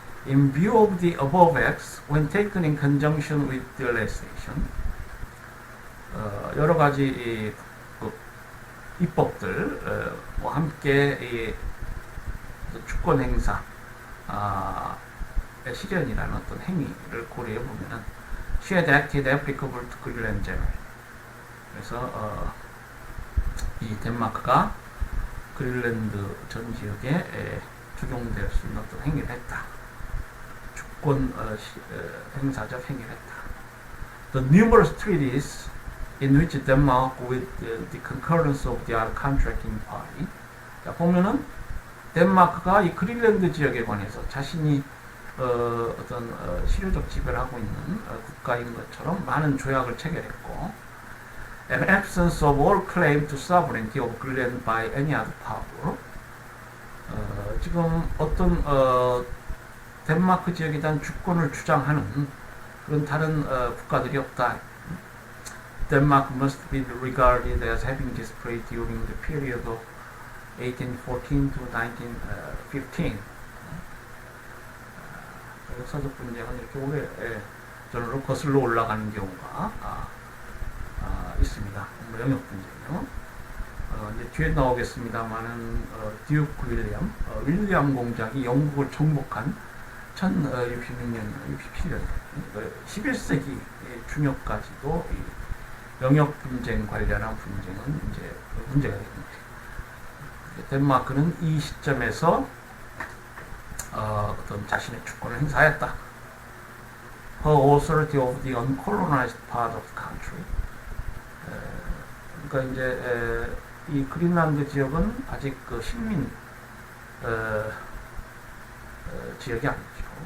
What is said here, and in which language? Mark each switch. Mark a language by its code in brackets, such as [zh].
[en] In view of the above acts, when taken in conjunction with the legislation, [ko] 여러 가지 입법들 함께 주권 행사 실현이라는 어떤 행위를 고려해 보면은 [en] she had acted applicable to Greenland generally. [ko] 그래서 이 덴마크가 그린란드 전 지역에 적용될 수 있는 어떤 행위를 했다. 주권 행사적 행위를 했다. [en] The numerous treaties in which Denmark, with the concurrence of the other contracting party, [ko] 자, 보면은 덴마크가 이 그린란드 지역에 관해서 자신이 어떤 실효적 지배를 하고 있는 국가인 것처럼 많은 조약을 체결했고, [en] an absence of all claim to sovereignty of Greenland by any other power. [ko] 지금 어떤 덴마크 지역에 대한 주권을 주장하는 그런 다른 국가들이 없다. [en] Denmark must be regarded as having displayed during the period of 1814 to 1915. [ko] 역사적 분쟁은 이렇게 오래 전으로 거슬러 올라가는 경우가 있습니다. 영역 분쟁이요. 이제 뒤에 나오겠습니다만은 듀크 윌리엄 공작이 영국을 정복한 1066년, 67년, 11세기 중엽까지도 영역 분쟁 관련한 분쟁은 이제 문제가 됩니다. 덴마크는 이 시점에서 어떤 자신의 주권을 행사했다. [en] Her authority of the uncolonized part of the country. [ko] 그러니까 이제 이 그린란드 지역은 아직 그 식민 지역이 아니죠.